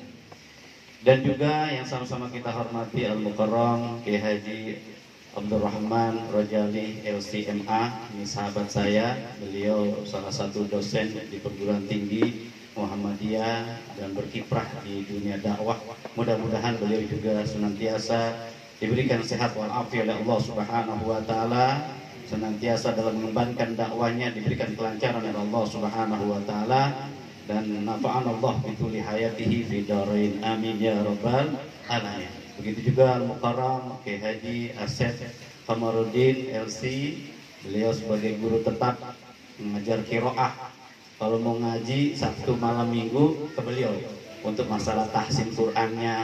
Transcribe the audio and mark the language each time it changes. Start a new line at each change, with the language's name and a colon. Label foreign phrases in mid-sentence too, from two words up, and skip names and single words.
Indonesian: Dan juga yang sama-sama kita hormati Al-Mukarram Kiai Haji Abdurrahman Rojali LCMA, ini sahabat saya, beliau salah satu dosen di perguruan tinggi Muhammadiyah dan berkiprah di dunia dakwah. Mudah-mudahan beliau juga senantiasa diberikan sehat walafiat oleh Allah
Arabic: سبحانه وتعالى,
Indonesian: senantiasa dalam mengembangkan dakwahnya diberikan kelancaran oleh Allah
Arabic: سبحانه وتعالى,
Indonesian: dan
Arabic: نفعنا الله بطول حياته في الدارين, آمين يا رب العالمين.
Indonesian: Begitu juga Al-Mukarram Kiai Haji Asep Kamarudin LC, beliau sebagai guru tetap mengajar qiraah. Kalau mau ngaji Sabtu malam Minggu ke beliau untuk masalah tahsin Qur'annya.